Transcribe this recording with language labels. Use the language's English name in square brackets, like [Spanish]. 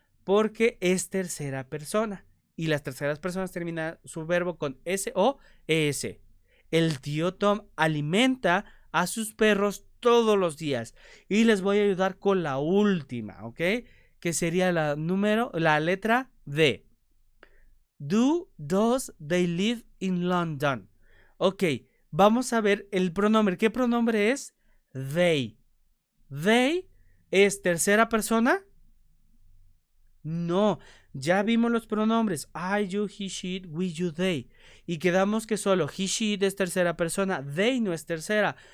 [Spanish] Porque es tercera persona. Y las terceras personas terminan su verbo con S o ES. El tío Tom alimenta a sus perros todos los días. Y les voy a ayudar con la última, ¿ok? Que sería la letra D. [English] Does they live in London? [Spanish] Ok, vamos a ver el pronombre. ¿Qué pronombre es? They. They es tercera persona. No, ya vimos los pronombres [English] I, you, he, she, it, we, you, they. [Spanish] Y quedamos que solo [English] he, she, it [Spanish] es tercera persona. They no es tercera.